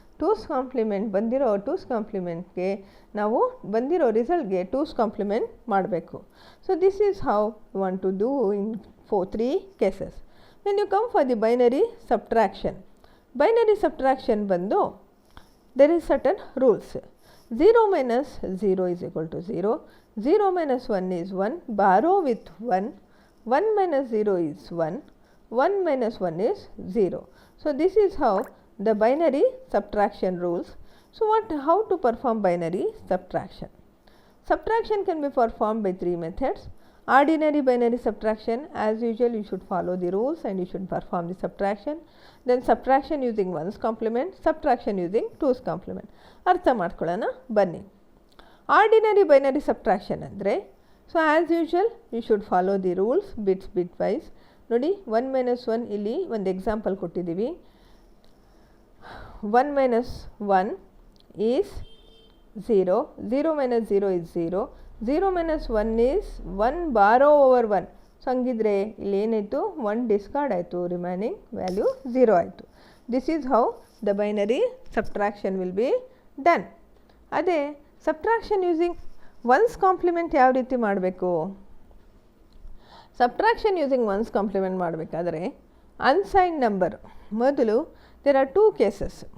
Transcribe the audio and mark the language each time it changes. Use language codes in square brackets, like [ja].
[kn] Twos compliment ಬಂದಿರೋ twos ಕಾಂಪ್ಲಿಮೆಂಟ್ಗೆ ನಾವು ಬಂದಿರೋ ರಿಸಲ್ಟ್ಗೆ ಟೂಸ್ ಕಾಂಪ್ಲಿಮೆಂಟ್ ಮಾಡಬೇಕು. [en] So this is how you want to do in 3 cases. When you come for the binary subtraction. Binary subtraction ಬಂದು there is certain rules. 0 minus 0 is equal to 0, 0 minus 1 is 1, borrow with 1, 1 minus 0 is 1, 1 minus 1 is 0. So this is how the binary subtraction rules. So how to perform binary subtraction? Subtraction can be performed by 3 methods. Ordinary binary subtraction, as usual you should follow the rules and you should perform the subtraction. Then subtraction using 1's complement, subtraction using 2's complement. [kn] ಅರ್ಥ ಮಾಡ್ಕೊಳ್ಳೋಣ ಬನ್ನಿ. [en] Ordinary binary subtraction ಅಂದರೆ, so as usual you should follow the rules bitwise. [kn] ನೋಡಿ 1 minus 1 ಇಲ್ಲಿ ಒಂದು example ಕೊಟ್ಟಿದ್ದೀವಿ. [en] 1 minus 1 is 0, 0 minus 0 is 0, 0 minus 1 is 1 borrow over 1. [kn] So ಹಂಗಿದ್ರೆ ಇಲ್ಲಿ ಏನಾಯಿತು, 1 ಡಿಸ್ಕಾರ್ಡ್ ಆಯಿತು, ರಿಮೈನಿಂಗ್ ವ್ಯಾಲ್ಯೂ 0 ಆಯಿತು. [en] This is how the binary subtraction will be done. [kn] ಅದೇ ಸಬ್ಟ್ರಾಕ್ಷನ್ ಯೂಸಿಂಗ್ 1's ಕಾಂಪ್ಲಿಮೆಂಟ್ ಯಾವ ರೀತಿ ಮಾಡಬೇಕು? ಸಬ್ಟ್ರಾಕ್ಷನ್ ಯೂಸಿಂಗ್ 1's ಕಾಂಪ್ಲಿಮೆಂಟ್ ಮಾಡಬೇಕಾದ್ರೆ ಅನ್ಸೈನ್ ನಂಬರ್ ಮೊದಲು, [en] There are 2 cases.